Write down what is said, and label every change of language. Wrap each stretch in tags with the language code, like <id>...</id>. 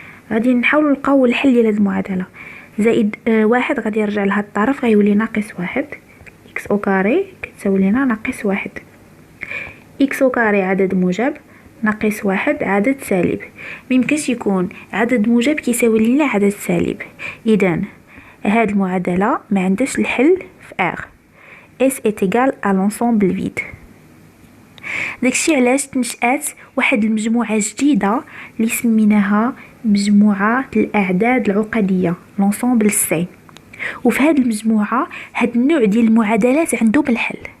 <ar>غادي نحاولو نلقاو الحل ديال هاد المعادله. زائد واحد غادي يرجع لهاد الطرف غيولي ناقص واحد، x كاري كتساوي لنا ناقص واحد. x كاري عدد موجب ناقص واحد عدد سالب. ميمكنش يكون عدد موجب كيساوي لنا عدد سالب، اذا هاد المعادله ما عندهاش الحل في R.</ar> <fr>S est égal à l'ensemble vide.</fr> <ar>داكشي علاش تنشأت واحد المجموعه جديده اللي سميناها مجموعه الاعداد العقديه l'ensemble C. وفي هاد المجموعه هاد النوع ديال المعادلات عندهم الحل.</ar>